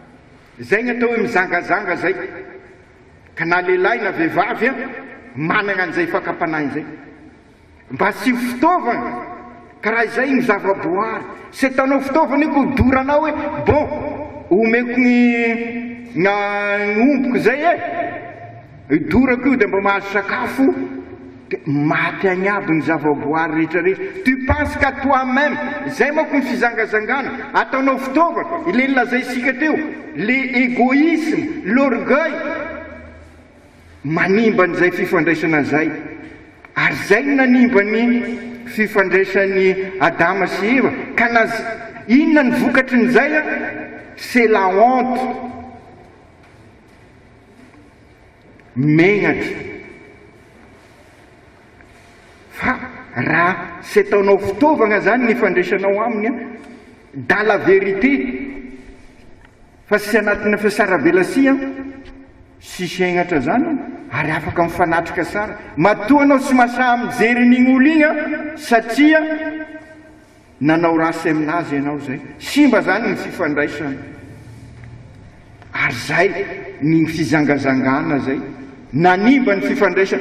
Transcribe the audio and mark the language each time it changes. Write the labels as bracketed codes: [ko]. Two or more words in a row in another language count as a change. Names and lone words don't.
[mg] ny atao hoe mizangazanga zay ka na lehilahy na vehivavy manana an'izay fakapanay zay mba sy fitaovana karaha izay ny zavaboary sy ataonao fitaovana io ko doranao hoe bon omeko ny omboko zay idorako io dia mba mahazo sakafo dia maty agny aby ny zavaboary rehetrarehetra. [fr] Tu penses qu'à toi-même, [mg] zay manko ny fizangazangana ataonao fitaovana ile nilazaisika teo, [fr] le égoïsme, l'orgueil [mg] manimba an'izay fifandraisana zay. Ary zay no nanimba ny fifandraisan'ny Adama sy Eva. Ka inona ny vokatry n'izay a? [fr] C'est la honte. [mg] Megnatra. Fa raha sy ataonao fitaovana zany ny fandraisanao aminy a, [fr] dans la vérité, [mg] fa sy anatina fiasarabelatsia sy segnatra zany, ary afaka mifanatrika sara. Matoa anao sy masaha mijery n'igny olo igny a, satria nanao rasy aminazy ianao zay. Simba zany ny fifandraisana. Ary zay ny fizangazangana zay nanimba ny fifandraisana.